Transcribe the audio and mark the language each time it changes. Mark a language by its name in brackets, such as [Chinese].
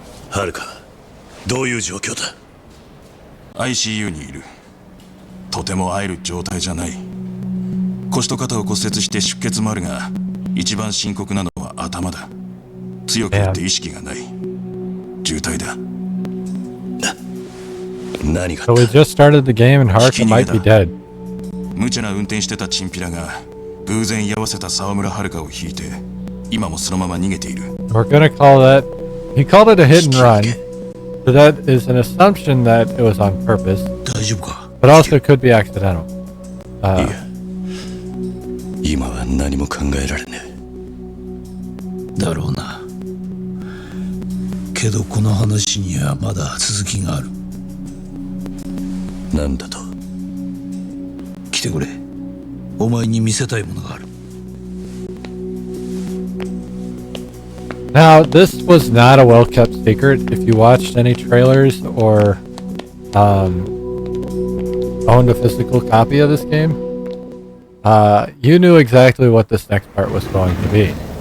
[Japanese] はるか、どういう状況だ？ ICU にいる。とても会える状態じゃない。腰と肩を骨折して出血もあるが、一番深刻なのは頭だ。強く言って意識がない。重体だ。何が [English] So we just started the game and Haruka might be dead. [Japanese] 無茶な運転してたチンピラが偶然居合わせた沢村遥を引いて今もそのまま逃げている。 [English] We're gonna call that. He called it a hit and run. So that is an assumption that it was on purpose, [Japanese] 大丈夫か？ [English] but also could be accidental. [Japanese] いや、今は何も考えられねえ。だろうな。けどこの話にはまだ続きがある。なんだと？来てくれ。お前に見せたいものがある。 [English] Now, this was not a well-kept secret. If you watched any trailers or owned a physical copy of this game, you knew exactly what this next part was going to be.